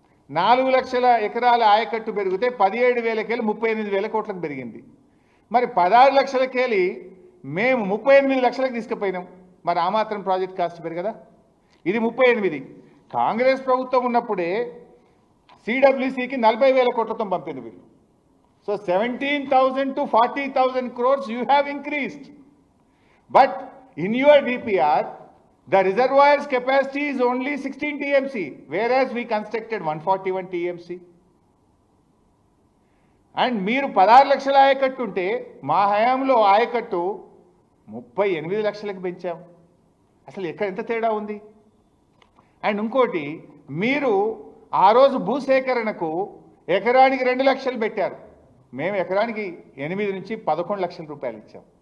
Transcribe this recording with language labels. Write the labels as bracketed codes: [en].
[te] 4 లక్షల ఎకరాల ఆయకట్టు పెరిగితే 17,000 38,000 కోట్లకు పెరిగింది. మరి 16 లక్షలకెళ్ళి మేము 38 లక్షలకు తీసుకుపోయినాం. మరి ఆ మాత్రం ప్రాజెక్ట్ కాస్ట్ పెరగదా? ఇది 38. కాంగ్రెస్ ప్రభుత్వం ఉన్నప్పుడే సిడబ్ల్యూసికి 40,000 కోట్లతో పంపింది వీళ్ళు. [en] So 17,000 to 40,000 crores you have increased. But in your DPR, the reservoir's capacity is only 16 TMC, whereas we constructed 141 TMC. [te] And మీరు 16 లక్షల ఆయకట్టు ఉంటే మా హయాంలో ఆయకట్టు 38 లక్షలకు పెంచాం. అసలు ఎంత తేడా ఉంది? అండ్ ఇంకోటి, మీరు ఆ రోజు భూసేకరణకు ఎకరానికి 2 లక్షలు పెట్టారు, మేము ఎకరానికి 8 నుంచి 11 లక్షల రూపాయలు ఇచ్చాం.